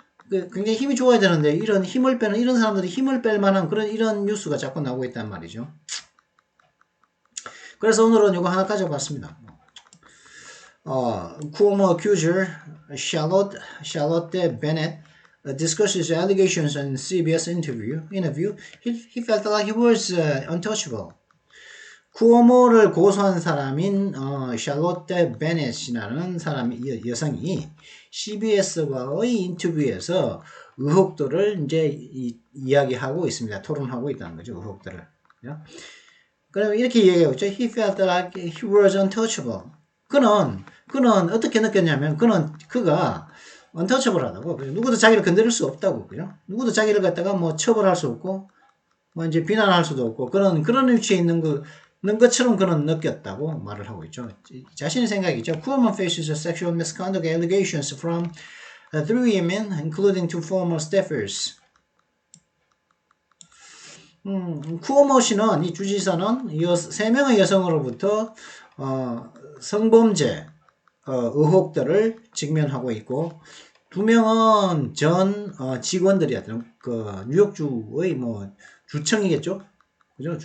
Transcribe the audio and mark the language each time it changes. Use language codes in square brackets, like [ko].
[ko] 굉장히 힘이 좋아야 되는데, 이런 사람들이 힘을 뺄 만한 이런 뉴스가 자꾸 나오고 있단 말이죠. 그래서 오늘은 이거 하나 가져봤습니다. 쿠오모 accuser 샬롯 베넷 [en] discusses allegations in CBS interview, he felt like he was untouchable. [ko] 쿠오모를 고소한 사람인 샬롯테 베넷이라는 사람이 여성이 CBS와의 인터뷰에서 의혹들을 이제 이야기하고 있습니다. 토론하고 있다는 거죠. 의혹들을. 그러면 이렇게 얘기하고 있죠. [en] He felt like he was untouchable. [ko] 그는 어떻게 느꼈냐면 그가 untouchable하다고. 누구도 자기를 건드릴 수 없다고. 그죠? 누구도 자기를 갖다가 뭐 처벌할 수 없고 뭐 이제 비난할 수도 없고 그런 위치에 있는 것처럼 그는 느꼈다고 말을 하고 있죠. 자신의 생각이죠. [en] Kuhlman faces sexual misconduct allegations from 3 women, including 2 former staffers. [ko] 쿠오모 씨는, 이 주지사는 3명의 여성으로부터 성범죄 의혹들을 직면하고 있고 2명은 전 직원들이었던 뉴욕주의 뭐 주청이겠죠. 그죠?